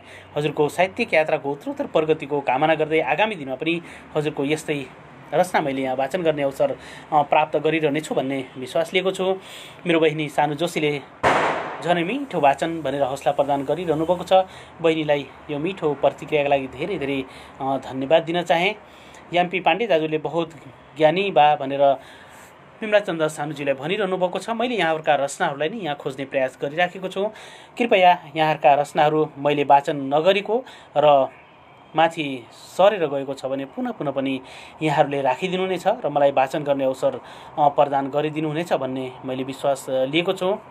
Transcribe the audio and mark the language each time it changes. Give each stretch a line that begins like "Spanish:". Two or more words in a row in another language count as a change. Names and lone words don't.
Nepali: हजुरको साहित्यिक यात्राको उत्तरोत्तर प्रगतिको कामना गर्दै आगामी दिनमा पनि हजुरको यस्तै रचना मैले यहाँ वाचन गर्ने अवसर प्राप्त गरिरहनेछु भन्ने विश्वास लिएको छु। मेरो बहिनी सानु जोशीले झनै मिठो वाचन भनेर हौसला प्रदान गरिरहनु भएको छ। बहिनीलाई यो मिठो प्रतिक्रियाका लागि धेरै धेरै धन्यवाद दिन चाहे। याम्पी पाण्डे दाजुले
Bhojpuri: बहुत ज्ञानी बा
Nepali: भनेर विमलाचन्द सानुजीलाई भनिरहनु भएको छ। मैले यहाँहरूका रचनाहरूलाई नै यहाँ खोज्ने प्रयास गरिराखेको छु। कृपया यहाँहरूका रचनाहरू मैले वाचन नगरेको र माथि सरेर गएको छ भने पुनः पनि यहाँहरूले राखिदिनु नै छ र मलाई वाचन गर्ने अवसर प्रदान गरिदिनु हुनेछ भन्ने मैले विश्वास लिएको छु।